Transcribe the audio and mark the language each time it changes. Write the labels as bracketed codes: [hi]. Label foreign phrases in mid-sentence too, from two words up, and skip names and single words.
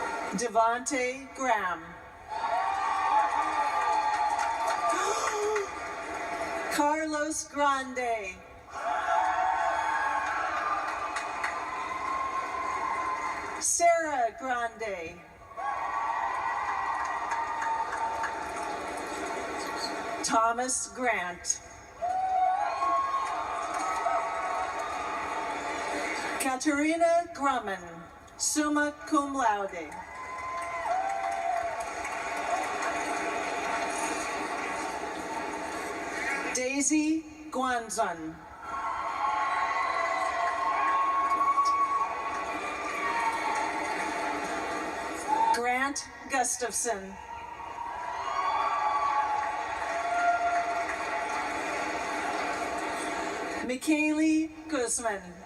[en] Devonte Graham. Carlos Grande. Sarah Grande. Thomas Grant. Katerina Grumman, [la] summa cum laude. [en] Daisy Guanzon. Grant Gustafson. Mikaylee Guzman.